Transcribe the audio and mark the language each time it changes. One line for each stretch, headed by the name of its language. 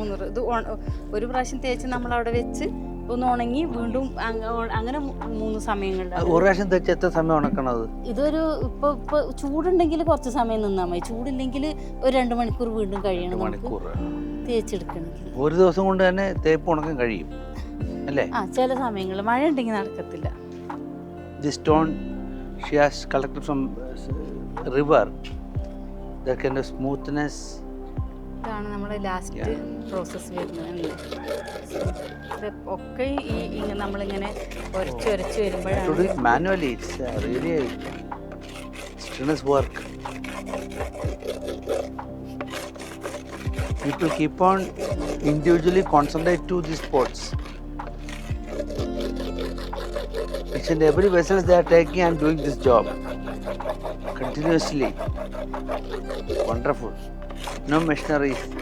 Malayalam: ഇത് ഒരു പ്രാവശ്യം തേച്ച് നമ്മൾ അവിടെ വെച്ച് ഒന്ന് ഉണങ്ങി വീണ്ടും അങ്ങനെ 3 സമയങ്ങളിൽ. ഒരു പ്രാവശ്യം തേച്ച് എത്ര സമയം ഉണക്കണത്? ഇതൊരു ഇപ്പൊ ചൂടുണ്ടെങ്കിൽ കുറച്ച് സമയം നിന്നാൽ മതി. ചൂടില്ലെങ്കിൽ ഒരു 2 മണിക്കൂർ വീണ്ടും കഴിയണം തേച്ചെടുക്കണമെങ്കിൽ. ഒരു ദിവസം കൊണ്ട് തന്നെ തേപ്പ് ഉണക്കാൻ കഴിയും അല്ലേ? ചില സമയങ്ങളിൽ മഴ ഉണ്ടെങ്കിൽ നടക്കത്തില്ല.
English: The stone she has collected from river, that kind of smoothness.
Malayalam: ഇതാണ് നമ്മുടെ ലാസ്റ്റ് പ്രോസസ്സ് വരുന്നത്. ഒക്കെ ഈ നമ്മളിങ്ങനെ ഉരച്ച് വരുമ്പോഴാണ്.
English: Manually it's really strenuous work. People keep on individually concentrate to these pots. Each and every vessels they are taking and doing this job continuously. Wonderful. No machineries.